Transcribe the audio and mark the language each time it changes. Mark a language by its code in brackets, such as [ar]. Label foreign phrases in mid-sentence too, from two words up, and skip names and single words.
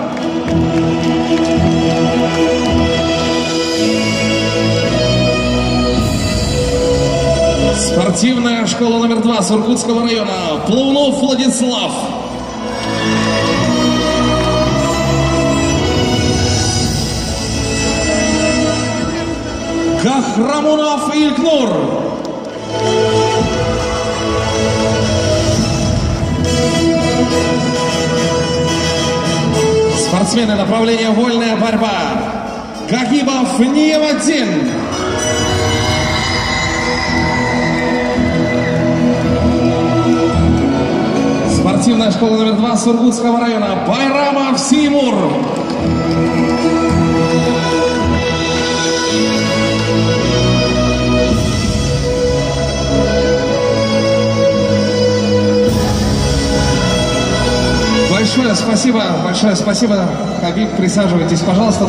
[ru] Спортивная школа номер 2 Сургутского района, Плунов Владислав. Кахрамунов Илькнур. Спортсмены направления вольная борьба. Гагибов Ниеваддин. Спортивная школа номер 2 Сургутского района, Байрамов Симур. Большое спасибо, Хабиб, присаживайтесь, пожалуйста.